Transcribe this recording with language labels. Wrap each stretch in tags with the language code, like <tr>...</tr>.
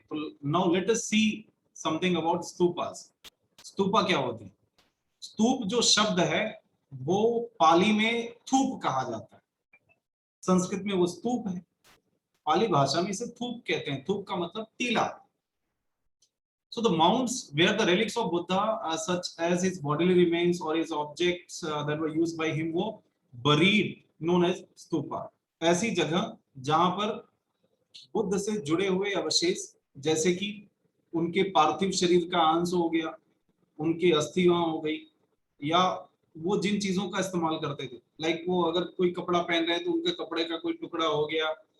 <en>तो now let us see something about stupas.</en> <hi>Stupa क्या होते हैं? स्तूप जो शब्द है वो पाली में थूप कहा जाता है, संस्कृत में वो स्तूप है, पाली भाषा में इसे थूप कहते हैं। थूप का मतलब टीला।</hi> <en>So the mounds where the relics of Buddha, such as his bodily remains or his objects that were used by him, वो buried, known as stupa।</en> <hi>ऐसी जगह जहां पर बुद्ध से जुड़े हुए अवशेष, जैसे कि उनके पार्थिव शरीर का अंश हो गया, उनकी अस्थियां हो गई, या वो जिन चीजों का इस्तेमाल करते थे, लाइक वो अगर कोई कपड़ा पहन रहे हैं तो उनके कपड़े का कोई टुकड़ा हो गया।</hi>